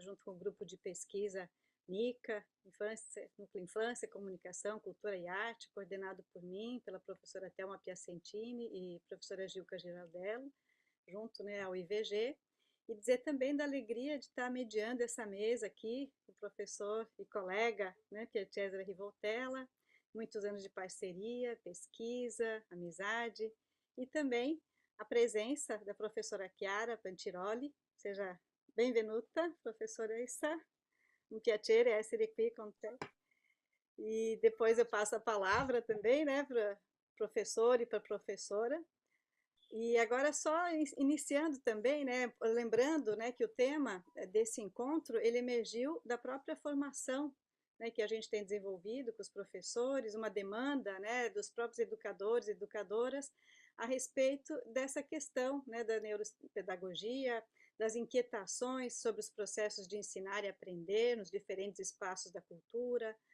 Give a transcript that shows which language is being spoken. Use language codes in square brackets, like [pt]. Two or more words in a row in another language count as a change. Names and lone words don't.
[pt] junto com o grupo de pesquisa NICA, Núcleo Infância, Comunicação, Cultura e Arte, coordenado por mim, pela professora Thelma Piacentini e professora Gilca Giraldello, junto, né, ao IVG, e dizer também da alegria de estar mediando essa mesa aqui, o professor e colega, né, Pier Cesare Rivoltella, muitos anos de parceria, pesquisa, amizade, e também a presença da professora Chiara Pantiroli. [it] Seja benvenuta, professoressa. Um piacere essere qui con te. [pt] E depois eu passo a palavra também, né, para professor e para professora. E agora só iniciando também, né, lembrando, né, que o tema desse encontro, ele emergiu da própria formação, né, que a gente tem desenvolvido com os professores, uma demanda, né, dos próprios educadores e educadoras a respeito dessa questão, né, da neuropedagogia, das inquietações sobre os processos de ensinar e aprender nos diferentes espaços da cultura,